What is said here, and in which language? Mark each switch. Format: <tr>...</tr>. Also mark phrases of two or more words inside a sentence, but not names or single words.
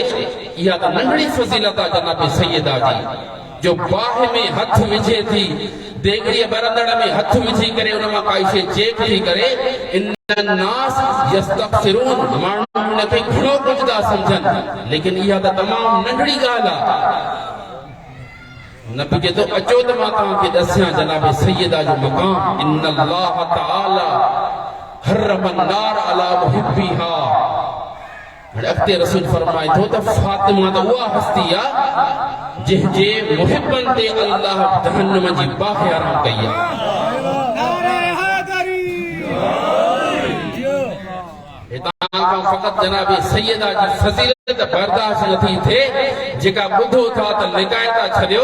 <sd>इहा त नंढड़ी फज़ीलत आहे जनाब सैयदा जी, जो बाहि में हथ विझे थी, देगड़ीअ बरंदड़ में हथ विझी करे उन मां काई शइ चेक थी करे।</sd> <ar>إن الناس يستغفرون,</ar> <sd>माण्हू उनखे घणो कुझु था सम्झनि, लेकिन इहा त तमामु नंढड़ी ॻाल्हि आहे। नबी चए थो अचो त मां तव्हांखे ॾसियां जनाब सैयदा जो मक़ाम।</sd> <ar>إن الله تعالى حرم النار على محبيها.</ar> <sd>अॻिते रसूल फरमाए थो त फातिमा त उहा हस्ती आहे जंहिंजे मुहिबनि ते अल्लाह जहन्नम जी बाहि हराम कई आहे। फ़क़त जनाब सैयदा जी फज़ीलत बर्दाश्त नथी थिए, जेका ॿुधो था त लिकाए था छॾियो।</sd>